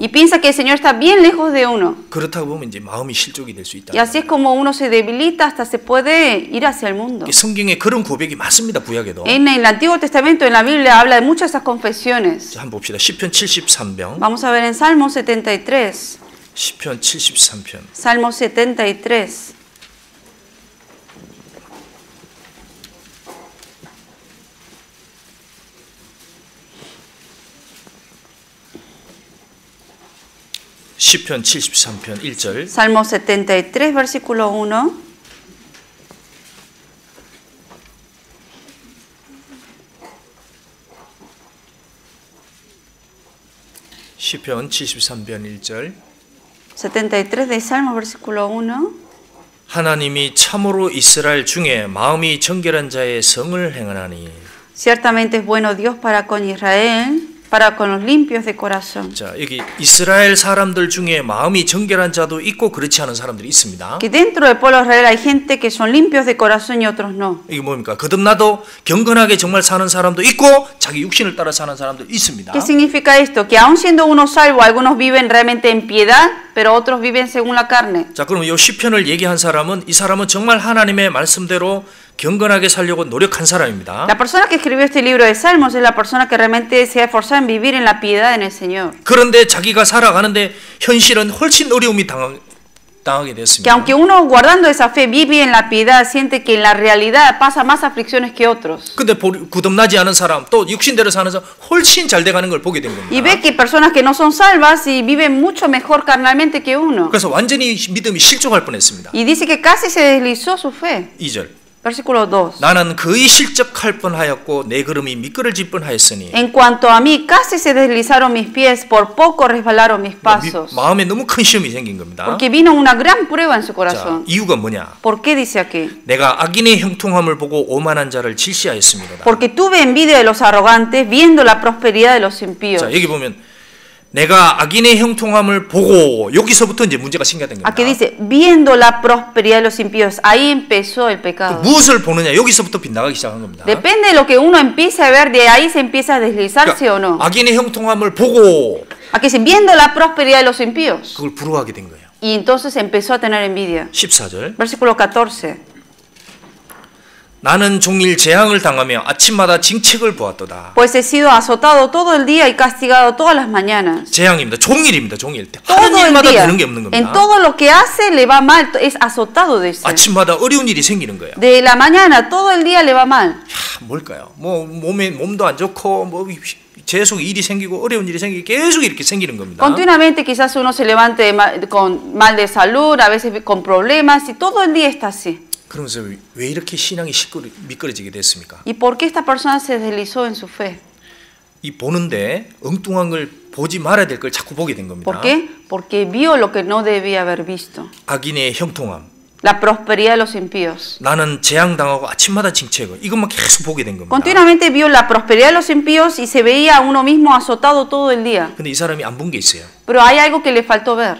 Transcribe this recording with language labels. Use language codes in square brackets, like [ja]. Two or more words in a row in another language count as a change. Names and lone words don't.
[es] Y piensa que el Señor está bien lejos de uno. [ko] 그렇다고 보면 이제 마음이 실족이 될 수 있다. [es] Y así es como uno se debilita hasta se puede ir hacia el mundo. [ko] 성경에 그런 고백이 많습니다. 구약에도. [es] En el Antiguo Testamento, en la Biblia, habla de muchas de esas confesiones. [ko] 자, 한번 봅시다. 시편 73편. [es] Vamos a ver en Salmo 73. [ko] 시편 73편. [es] Salmo 73. [ko] 시편 73편 1절. [es] Salmo 73, versículo 1. [ko] 시편 73편 1절. [es] 73 de Salmo, versículo 1. [ko] 하나님이 참으로 이스라엘 중에 마음이 정결한 자의 성을 행하나니. [es] Ciertamente es bueno Dios para con Israel, para con los limpios de corazón. [ko] 자, 여기 이스라엘 사람들 중에 마음이 정결한 자도 있고 그렇지 않은 사람들이 있습니다. [es] Que dentro del pueblo de Israel hay gente que son limpios de corazón y otros no. [ko] 이게 뭡니까? 거듭나도 경건하게 정말 사는 사람도 있고 자기 육신을 따라 사는 사람도 있습니다. [es] ¿Qué significa esto? Que aun siendo unos salvos, algunos viven realmente en piedad, pero otros viven según la carne. [ko] 자, 그럼 이 시편을 얘기한 사람은 이 사람은 정말 하나님의 말씀대로 경건하게 살려고 노력한 사람입니다. [es] La persona que escribió este libro de Salmos es la persona que realmente se ha esforzado en vivir en la piedad en el Señor. [ko] 그런데 자기가 살아가는데 현실은 훨씬 어려움이 당하게 [es] Que [ko] 됐습니다. [es] aunque uno guardando esa fe vive en la piedad, siente que en la realidad pasa más aflicciones que otros. [ko] 근데 거듭나지 않은 사람, 또 육신대로 사는 사람 훨씬 잘 돼가는 걸 보게 된 겁니다. [es] Y ve que personas que no son salvas y viven mucho mejor carnalmente que uno. [ko] 그래서 완전히 믿음이 실족할 뻔했습니다. [es] Y dice que casi se deslizó su fe. [ko] 2절. [es] Versículo 2. [ko] 나는 거의 실족할 뻔하였고 내 걸음이 미끄러질 뻔하였으니. [es] En cuanto a mí, casi se deslizaron mis pies, por poco resbalaron mis pasos. [ko] 마음에 너무 큰 시험이 생긴 겁니다. [es] Porque vino una gran prueba en su [ko] 자, [es] corazón. [ko] 이유가 뭐냐? [es] ¿Por qué dice aquí? [ko] 내가 악인의 형통함을 보고 오만한 자를 질시하였습니다. [es] Porque tuve envidia de los arrogantes, viendo la prosperidad de los impíos. [ko] 자, 여기 보면 내가 악인의 형통함을 보고 여기서부터 이제 문제가 생겨난 겁니다. [es] Aquí dice, viendo la prosperidad de los impíos. Ahí empezó el pecado. [ko] 무엇을 보느냐? 여기서부터 빗나가기 시작한 겁니다. [es] Depende de lo que uno empiece a ver, de ahí se empieza a deslizarse o no. [ko] 악인의 형통함을 보고 [es] Aquí dice, viendo la prosperidad de los impíos. [ko] 그걸 부러워하게 된 거예요. [es] Y entonces empezó a tener envidia. [ko] 14절. [es] Versículo 14. [ko] 나는 종일 재앙을 당하며 아침마다 징책을 보았도다. [es] Pues he sido azotado todo el día y castigado todas las mañanas. [ko] 재앙입니다. 종일입니다. 종일. [es] Todo [ko] 하는 [es] el [ko] 일마다 [es] día. [ko] 되는 게 없는 [es] En [ko] 겁니다. [es] todo lo que hace le va mal, es azotado de eso. [ko] 아침마다 어려운 일이 생기는 거예요. [es] De la mañana, todo el día le va mal. [ko] 뭘까요? 뭐 몸도 안 좋고 뭐 계속 일이 생기고 어려운 일이 생기고 계속 이렇게 생기는 겁니다. [es] Continuamente quizás uno se levante con mal de salud, a veces con problemas y todo el día está así. [ko] 그러면서 왜 이렇게 신앙이 미끄러지게 됐습니까? [es] ¿Y por qué esta persona se deslizó en su fe? [ko] 이 보는데 엉뚱한 걸 보지 말아야 될 걸 자꾸 보게 된 겁니다. [es] ¿Por qué? Porque vio lo que no debía haber visto. [ko] 악인의 형통함. [es] La prosperidad de los impíos. [ko] 나는 재앙당하고 아침마다 징책을 이것만 계속 보게 된 겁니다. [es] Continuamente vio la prosperidad de los impíos y se veía a uno mismo azotado todo el día. [ko] 근데 이 사람이 안 본 게 있어요. [es] Pero hay algo que le faltó ver.